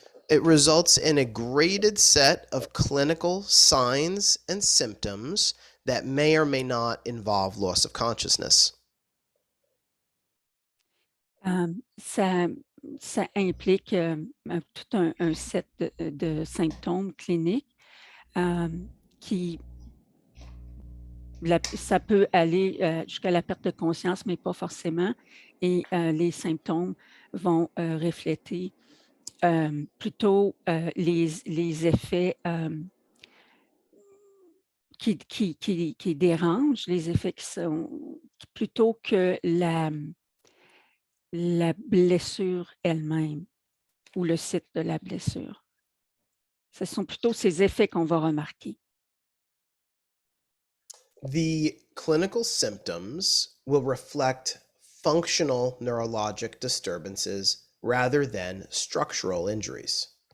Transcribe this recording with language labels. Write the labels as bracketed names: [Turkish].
[English] It results in a graded set of clinical signs and symptoms that may or may not involve loss of consciousness. [French] Ça implique tout un set de symptômes cliniques qui, ça peut aller jusqu'à la perte de conscience, mais pas forcément. Et les symptômes vont refléter plutôt les effets qui dérangent, les effets qui sont plutôt que la blessure elle-même ou le site de la blessure. Ce sont plutôt ces effets qu'on va remarquer. [English] The clinical symptoms will reflect functional neurologic disturbances rather than structural injuries.